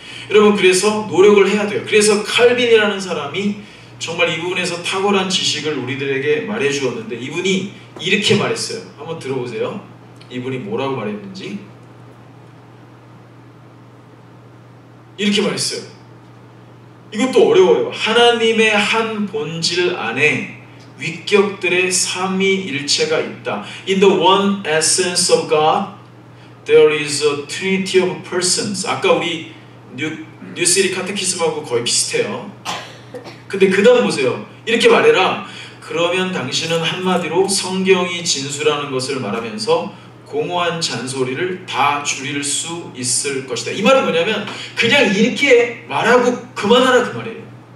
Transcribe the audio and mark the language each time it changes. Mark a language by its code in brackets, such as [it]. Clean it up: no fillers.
[ko] 여러분, 그래서 노력을 해야 돼요. 그래서 칼빈이라는 사람이 정말 이 부분에서 탁월한 지식을 우리들에게 말해 주었는데, 이분이 이렇게 말했어요. 한번 들어보세요. 이분이 뭐라고 말했는지. 이렇게 말했어요. 이것도 어려워요. 하나님의 한 본질 안에 위격들의 삼위일체가 있다. [en] In the one essence of God, there is a trinity of persons. [ko] 아까 우리 뉴시리 카테키즘하고 거의 비슷해요. 근데 그 다음 보세요. 이렇게 말해라. 그러면 당신은 한마디로 성경이 진수라는 것을 말하면서 공허한 잔소리를 다 줄일 수 있을 것이다. 이 말은 뭐냐면 그냥 이렇게 말하고 그만하라 그 말이에요.